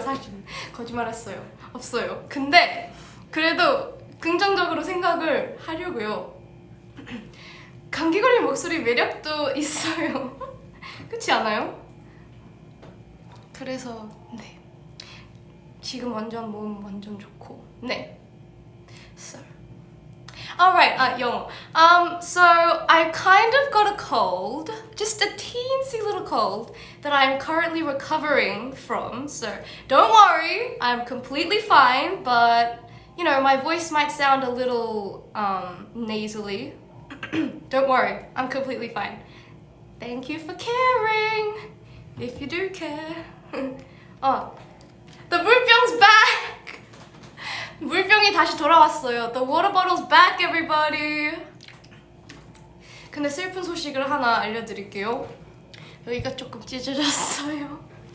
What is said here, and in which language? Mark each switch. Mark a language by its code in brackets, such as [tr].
[ko] 사실 거짓말했어요. 없어요. 근데 그래도 긍정적으로 생각을 하려고요. 감기 걸린 목소리 매력도 있어요. 그렇지 않아요? 그래서 네, 지금 몸 완전 좋고 네. [en] So alright, [ko] 영어. [en] So I kind of got a cold, just a teensy little cold that I'm currently recovering from. So don't worry, I'm completely fine, but you know, my voice might sound a little nasally. Don't worry, I'm completely fine. Thank you for caring, if you do care. The 물병's back! [ko] 물병이 다시 돌아왔어요. [en] The water bottle's back, everybody. [ko] 근데 슬픈 소식을 하나 알려드릴게요. 여기가 조금 찢어졌어요.